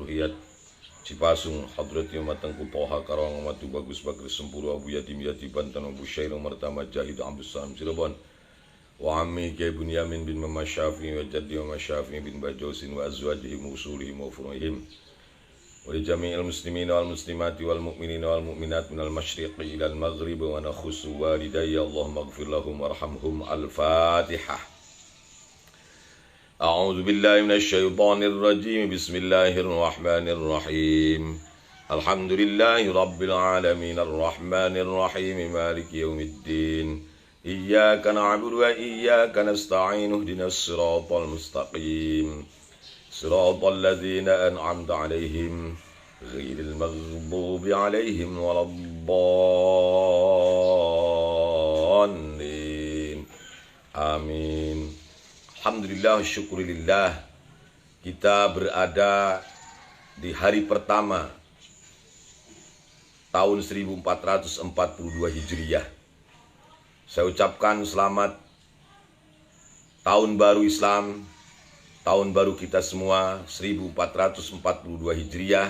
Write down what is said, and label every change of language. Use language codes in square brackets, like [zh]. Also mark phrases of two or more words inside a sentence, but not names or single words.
[ar] Ruhiyat Cipasung, hadrati Matengku Toha Karawang, Matu Bagus Bagri Sempuru, Abu Yatim Yati Banten, Abu Syair Martama Jahid Abdul Salam Cirebon, wa ammi Kiai Bunyamin bin Muhammad Syafi'i wa jaddi Muhammad Syafi'i bin Bajosin wa azwajihim wa usulihim wa furu'ihim wa li jami'il muslimina wal muslimati wal mu'minina wal mu'minat minal masyriqi ilal maghrib wa nakhussu walidayya Allahumma ighfir lahum warhamhum. Al-Fatihah. أعوذ بالله من الشيطان الرجيم. بسم الله الرحمن الرحيم. الحمد لله رب العالمين الرحمن الرحيم مالك يوم الدين. إياك نعبد وإياك نستعين اهدنا الصراط المستقيم صراط الذين أنعمت عليهم غير المغضوب عليهم ولا الضالين. Amin. الحمد لله، شكرا لله, [id] kita berada di hari pertama tahun 1442 Hijriah. Saya ucapkan selamat tahun baru Islam, tahun baru kita semua 1442 Hijriah.